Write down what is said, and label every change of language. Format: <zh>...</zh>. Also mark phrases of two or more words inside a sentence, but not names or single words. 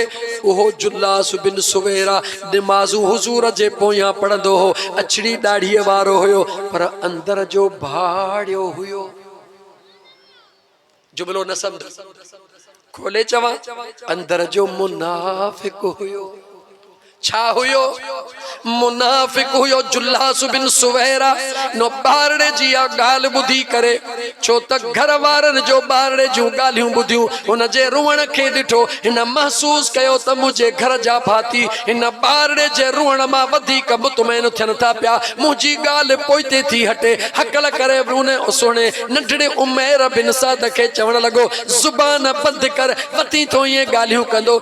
<sd>उहो जुल्लास बिन सुवैरा नमाज़ूं हुजूर जे पोयां पढ़ंदो हो, अछड़ी दाढ़ीअ वारो हुयो, पर अंदर जो भाड़ियो हुयो। जुमलो न सम्झ, खोले चवां, अंदर जो मुनाफ़िक हुयो। छा हुयो? मुनाफिक हुयो। जुल्लास बिन सुवैरा नो बारड़े जी ॻाल्हि ॿुधी करे, छो त घर वारनि जो बारड़े जूं ॻाल्हियूं ॿुधियूं, हुन जे रुअण खे ॾिठो, हिन महसूस कयो त मुंहिंजे घर जा भाती हिन बारड़े जे रुअण मां वधीक मुतमइन थियनि था पिया, मुंहिंजी ॻाल्हि पोइते थी हटे। हकल करे उन सुहिणे नंढड़े उमैर बिन साद खे चवण लॻो, ज़ुबान बंदि कर, वती थो ईअं ॻाल्हियूं कंदो।</sd>